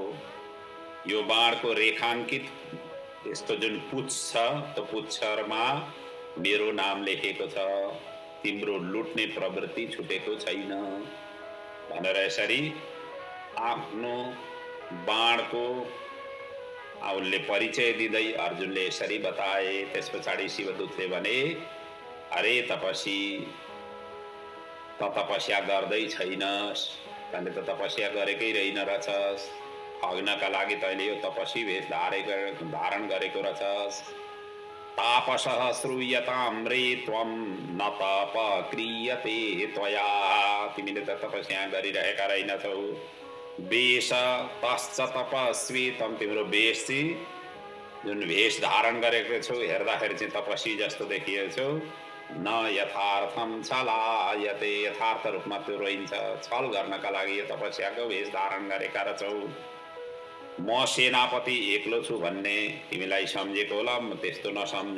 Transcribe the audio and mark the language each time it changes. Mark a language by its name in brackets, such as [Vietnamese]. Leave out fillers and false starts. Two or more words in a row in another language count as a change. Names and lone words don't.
[Nepali] यो बाणको रेखाङ्कित यस्तो जुन पुच्छ छ, त्यो पुच्छरमा मेरो नाम लेखेको छ, तिम्रो लुट्ने प्रवृत्ति छुटेको छैन भनेर यसरी आफ्नो बाणको उनले परिचय दिँदै अर्जुनले यसरी बताए। त्यस पछाडि शिवदूतले भने, अरे तपसी, त तपस्या गर्दै छैनस्, तैँले त तपस्या गरेकै रहेन रहेछस्। ठग्नका लागि तैँले यो तपस्वी वेश धारण गरेको रहेछस्। [Sanskrit] तापसः श्रूयतां रे त्वं न तप क्रियते त्वया। [Nepali] तिमीले त तपस्या गरिरहेका रहेनछौ। [Sanskrit] वेश तश्च तपस्वी त्वं, [Nepali] तिम्रो वेश चाहिँ जुन वेश धारण गरेको छौ हेर्दाखेरि चाहिँ तपस्वी जस्तो देखिएछौ। [Sanskrit] न यथार्थम छलायते, [Nepali] यथार्थ रूपमा त्यो रहन्छ। छल गर्नका लागि यो तपस्याको वेश धारण गरेका रहेछौ। म सेनापति एक्लो छु भन्ने तिमीलाई सम्झेको होला, म त्यस्तो नसम्झ।